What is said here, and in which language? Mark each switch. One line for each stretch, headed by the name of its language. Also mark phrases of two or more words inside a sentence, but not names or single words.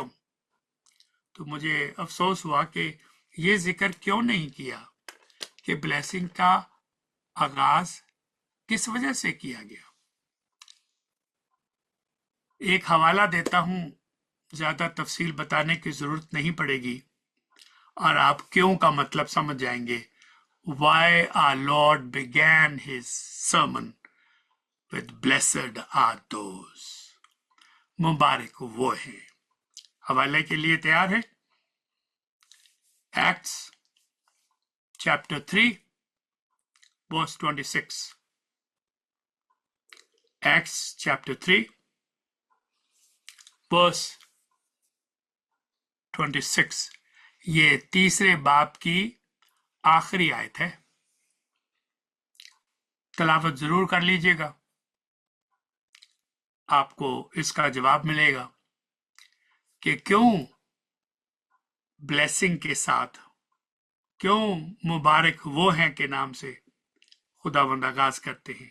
Urdu: تو مجھے افسوس ہوا کہ یہ ذکر کیوں نہیں کیا کہ بلیسنگ کا آغاز کس وجہ سے کیا گیا. ایک حوالہ دیتا ہوں، زیادہ تفصیل بتانے کی ضرورت نہیں پڑے گی اور آپ کیوں کا مطلب سمجھ جائیں گے.
English: Why our Lord began his sermon with blessed are those,
Urdu: مبارک وہ ہے. حوالے کے لیے تیار ہے?
English: Acts chapter 3 verse 26. Acts chapter 3 verse 26,
Urdu: یہ تیسرے باب کی آخری آیت ہے. تلاوت ضرور کر لیجیے گا، آپ کو اس کا جواب ملے گا کہ کیوں بلیسنگ کے ساتھ، کیوں مبارک وہ ہیں کے نام سے خداوند آغاز کرتے ہیں.